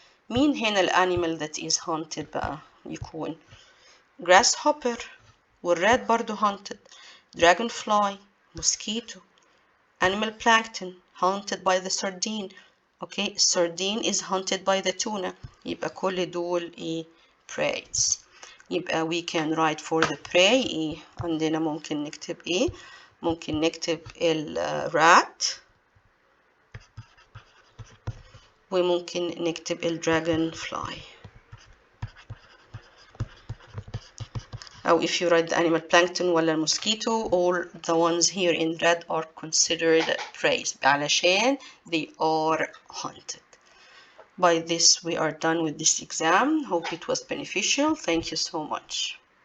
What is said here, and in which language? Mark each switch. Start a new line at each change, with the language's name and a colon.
Arabic: مين هنا
English: الanimal that is hunted بقى؟ يكون grasshopper والrat برضو hunted, dragonfly, mosquito, animal plankton hunted by the sardine. Okay, sardine is hunted by the tuna.
Arabic: يبقى كل دول ايه؟ preys. يبقى
English: we can write for the prey
Arabic: ايه؟ عندنا ممكن نكتب ايه؟ ممكن نكتب الrat وممكن نكتب الdragonfly.
English: أو if you write the animal plankton ولا mosquito, all the ones here in red are considered preys علشان they are hunted. By this we are done with this exam. Hope it was beneficial. Thank you so much.